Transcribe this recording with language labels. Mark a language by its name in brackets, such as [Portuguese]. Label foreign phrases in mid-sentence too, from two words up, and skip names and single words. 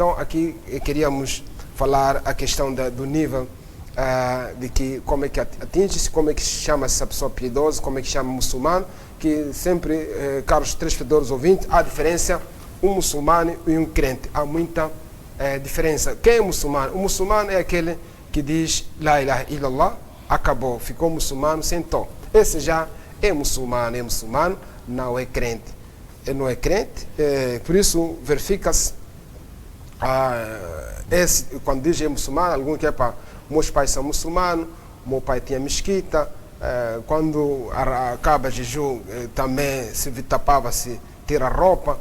[Portuguese] Então aqui queríamos falar a questão do nível de que como é que atinge-se, como é que se chama essa pessoa piedosa, como é que se chama muçulmano, que sempre, caros telespectadores ouvintes, há diferença um muçulmano e um crente. Há muita diferença. Quem é muçulmano? O muçulmano é aquele que diz [Arabic] لا إله إلا الله, [Portuguese] acabou, ficou muçulmano, sentou. Esse já é muçulmano, não é crente. Ele não é crente, por isso verifica-se quando diz é muçulmano, algum que é para meus pais são muçulmanos, meu pai tinha mesquita, quando acaba jejum também se tapava-se, tira a roupa.